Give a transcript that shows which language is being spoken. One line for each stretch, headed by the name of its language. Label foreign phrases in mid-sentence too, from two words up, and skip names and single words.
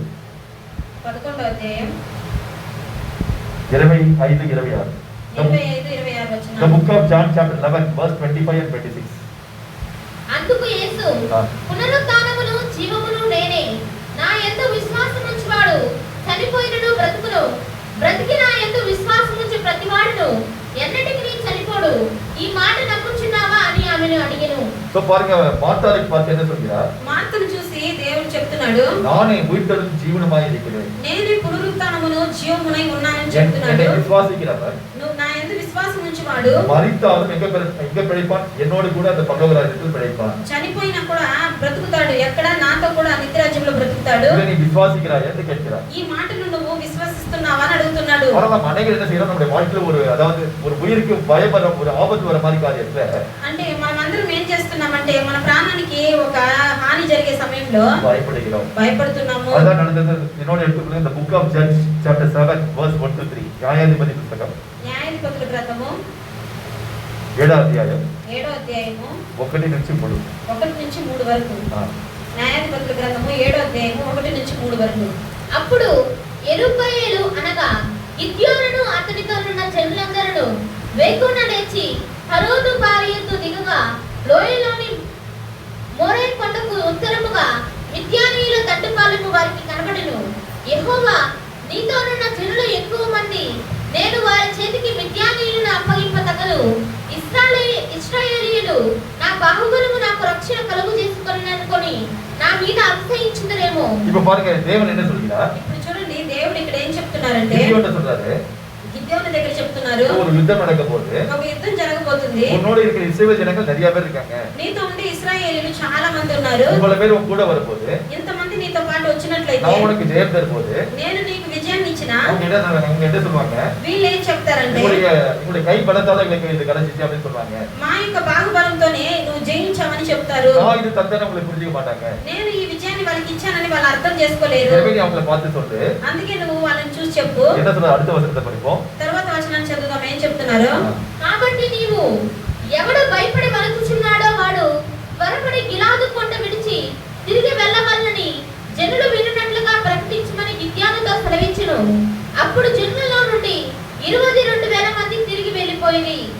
Telugu: 11వ అధ్యాయం 25-26. 25-26 The వచనం.
English: book of John chapter 11 verse 25 and 26.
Telugu: అందుకు యేసు, పునరుత్థానమును జీవమును నేనే. నా యందు విశ్వాసముంచువాడు చనిపోయినను బ్రతుకును. బ్రతికి నా యందు విశ్వాసముంచు ప్రతివాడును ఎన్నటికీ చనిపోడు. ఈ మాట నమ్ముచున్నావా అని ఆమెను అడిగెను.
Tamil: సో பாருங்க, மார்த்தாளுக்கு பார்த்து என்ன சொல்கிறார்?
Telugu: మార్తను చూసి దేవుడు చెప్తున్నాడు,
Tamil: நானே உயிர்த்தெழும் ஜீவனுமாய் இருக்கிறேன்.
Telugu: నేనే పునరుత్థానమును జీవమునై ఉన్నానని
Tamil: என்னை
Telugu: చెప్తున్నాడు.
Tamil: விசுவாசிக்கிறவர்
Telugu: నువ్వు నా యందు విశ్వాసం ఉంచువాడు
Tamil: மரித்தாலும் எங்க பிழைப்பான்? என்னோடு கூட அந்த பரலோக ராஜ்யத்தில் பிழைப்பான்.
Telugu: చనిపోయినా కూడా బ్రతుకుతాడు. ఎక్కడ నాతో కూడా నిత్యరాజ్యంలో బ్రతుకుతాడు.
Tamil: இதை நீ விசுவாசிக்கிறாய் என்று கேட்கிறார்.
Telugu: ఈ మాటను నువ్వు విశ్వసిస్తున్నావా అని అడుగుతున్నాడు.
Tamil: ஆனால் நம்ம அநேகர் என்ன செய்யறோம்? நம்முடைய வாழ்க்கையில அதாவது ஒரு உயிருக்கு பயம் வர, ஒரு ஆபத்து வர மாதிரி காரியத்துல
Telugu: అంటే మనమందరం ఏం చేస్తున్నామంటే, మన ప్రాణానికి ఒక హాని జరిగే సమయంలో
Tamil: பயப்படுகிறோம்.
Telugu: భయపడుతున్నాము.
Tamil: அதான் நடந்தது. என்னோட எடுத்துக்கொள்ளுங்க. இந்த
English: book of Judge chapter 7 verse 1-3.
Tamil: நியாயாதிபதி புத்தகம்
Telugu: న్యాయాధిపతుల గ్రంథము 7వ అధ్యాయం 7వ అధ్యాయము 1 నుంచి 3. 1 నుంచి 3 వరకు. న్యాయాధిపతుల గ్రంథము 7వ అధ్యాయము 1 నుంచి 3 వరకు. అప్పుడు యెరుబ్బయలు అనగా గిద్యోనును అతనితోనున్న జనులందరూ వేకున లేచి హరోదు భార్యతో దిగగా లోయలోని సమయముగా మిద్యానీయుల తట్టుపాలెము వారికి కనబడెను. యెహోవా నీతోనున్న జనులు ఎక్కువ మంది, నేను వారి చేతికి మిద్యానీయులను అప్పగింపతగదు. ఇశ్రాయేలీయులు నా బాహుబలము నాకు రక్షణ కలుగు చేసుకొననుకొని నా మీద అతిశయించుదరేమో.
Tamil: இப்ப பாருங்க தேவன் என்ன சொல்கிறார்?
Telugu: ఇప్పుడు చూడండి దేవుడు ఇక్కడ ఏం చెప్తున్నారంటే,
Tamil: என்ன சொல்றாரு?
Telugu: గిద్యోను దగ్గర చెప్తున్నారు,
Tamil: ஒரு யுத்தம் நடக்க போகுது,
Telugu: ఒక యుద్ధం జరగబోతుంది,
Tamil: உன்னோட இருக்கிற இஸ்ரவேல் ஜனங்கள் நிறைய பேர் இருக்காங்க,
Telugu: నీతో ఉండే ఇశ్రాయేలీయులు చాలా మంది ఉన్నారు,
Tamil: இவ்வளவு பேர் உன் கூட வரப்போகுது,
Telugu: ఇంతమంది నీతో పాటు వచ్చినట్లయితే
Tamil: நான் உனக்கு ஜெயம் தரும்போது
Telugu: నేను నీకు విజయాన్ని ఇచ్చినా
Tamil: அவங்க என்ன சொல்லுவாங்க?
Telugu: వీళ్ళు ఏం చెప్తారంటే,
Tamil: உங்களுடைய கை பலத்தால எங்களுக்கு இது கிடைச்சிச்சு அப்படின்னு சொல்லுவாங்க.
Telugu: మా యొక్క బాహుబలంతోనే నువ్వు జయించావని చెప్తారు.
Tamil: நான் இது தந்தேன்னு உங்களை புரிஞ்சுக்க மாட்டாங்க.
Telugu: నేను ఈ విజయాన్ని వాళ్ళకి ఇచ్చానని వాళ్ళు అర్థం చేసుకోలేరు.
Tamil: எனவே நீ அவங்களை பார்த்து சொல்லு.
Telugu: అందుకే నువ్వు వాళ్ళని చూసి చెప్పు.
Tamil: என்ன சொல்ற? அடுத்த வசனத்தை படிப்போம்.
Telugu: తర్వాత వచనాన్ని చదువుదాం. ఏం చెప్తున్నారు? కాబట్టి నీవు ఎవడు భయపడి వణకుచున్నాడో వాడు త్వరపడి గిలాదు కొండ విడిచి తిరిగి వెళ్ళవలనని జనులు వినున్నట్లుగా ప్రకటించమని గిద్యోనుతో సెలవిచ్చెను. అప్పుడు జనులలో నుండి 22,000 మంది తిరిగి వెళ్ళిపోయి.